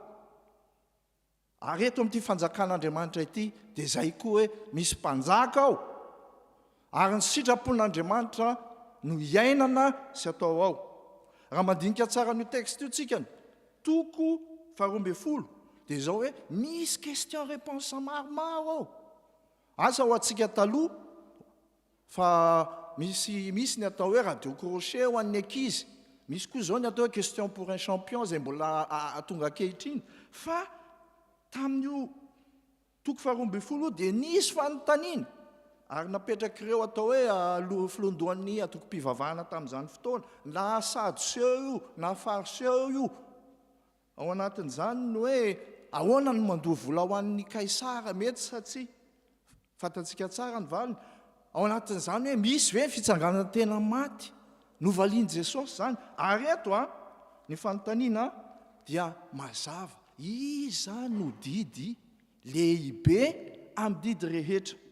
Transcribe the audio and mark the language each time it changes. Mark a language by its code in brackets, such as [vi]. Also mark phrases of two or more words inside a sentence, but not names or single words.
[mg] Ary eto amin'ity fanjakan'Andriamanitra ity dia izay koa hoe misy mpanjaka ao. Ary ny sitrapon'Andriamanitra no iainana sy atao ao. raha mandinika tsara n'io texte io tsikany toko 12 dia zao hoe misy [fr] question réponse [mg] maromaro ao asa ho antsika taloha fa misy ny atao hoe radio crochet ho an'ny ankizy misy koa zao ny atao hoe question pour un champion zay mbola tonga ankehitriny fa tamin'io toko 12 dia nisy fanontaniana ary napetraka ireo atao hoe filondoan'ny Antokom-Pihira tamin'izany fotoana na sadoseo io na fariseo io ao anatin'izany no hoe ahoana no mandoa vola ho an'ny kaisara mety sa tsy fantatsika tsara ny valiny ao anatin'izany hoe misy hoe fitsanganana tena maty novaliany Jesosy zany ary eto ny fanontaniana dia mazava iza no didy lehibe amin'ny didy rehetra